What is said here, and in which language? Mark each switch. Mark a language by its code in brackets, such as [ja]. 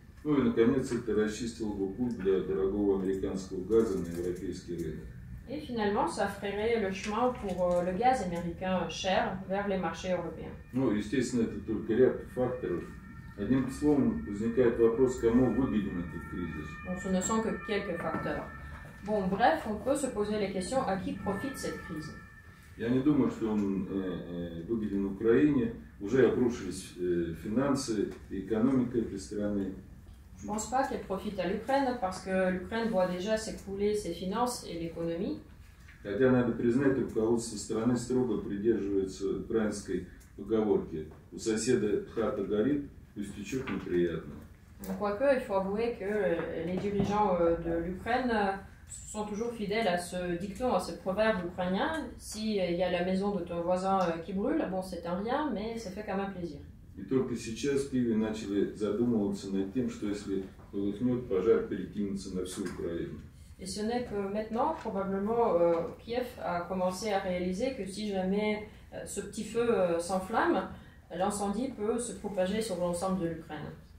[ru] Ну и, наконец, это расчистило бы путь для дорогого американского газа на европейский рынок. [fr] Et finalement, ça ferait le chemin pour le gaz américain cher vers les marchés européens. [ru] Ну, естественно, это только ряд факторов. Одним словом, возникает вопрос, кому выгоден этот кризис. [fr] Bon, ce ne sont que quelques facteurs. Bon, bref, on peut se poser la question à qui profite cette crise. [ru] Я не думаю, что он выгоден Украине. Уже обрушились финансы и экономика этой страны. [fr] Je ne pense pas qu'elle profite à l'Ukraine parce que l'Ukraine voit déjà s'écrouler ses finances et l'économie. [ru] Хотя, надо признать, руководство страны строго придерживается украинской поговорки. У соседа хата горит, пусть течет неприятно. [fr] Quoique, il faut avouer que les dirigeants de l'Ukraine sont toujours fidèles à ce dicton, à ce proverbe ukrainien. S'il y a la maison de ton voisin qui brûle, bon, c'est un rien, mais ça fait quand même plaisir. [ru] И только сейчас в Киеве начали задумываться над тем, что если полыхнет, пожар перекинется на всю Украину. [fr] Et ce n'est que maintenant, probablement, Kiev a commencé à réaliser que si jamais ce petit feu s'enflamme, l'incendie peut se propager sur l'ensemble de l'Ukraine.